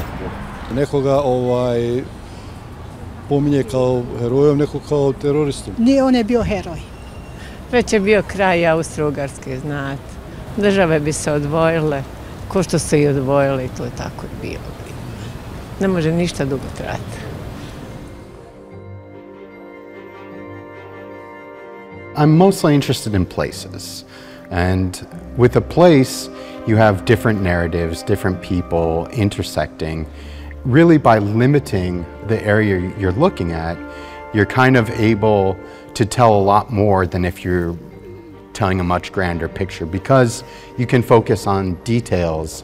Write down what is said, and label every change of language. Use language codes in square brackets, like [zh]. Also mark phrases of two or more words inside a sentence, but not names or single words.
[hr] Nekoga pominje kao herojom, nekog kao teroristom. Nije, on je bio heroj. Već je bio kraj Austro-Ugarske, znate. Države bi se odvojile, ko što se i odvojile i to je tako bilo. Ne može ništa dugo trajati. [en] I'm mostly interested in places, and with a place you have different narratives, different people intersecting. Really, by limiting the area you're looking at, you're kind of able to tell a lot more than if you're telling a much grander picture, because you can focus on details.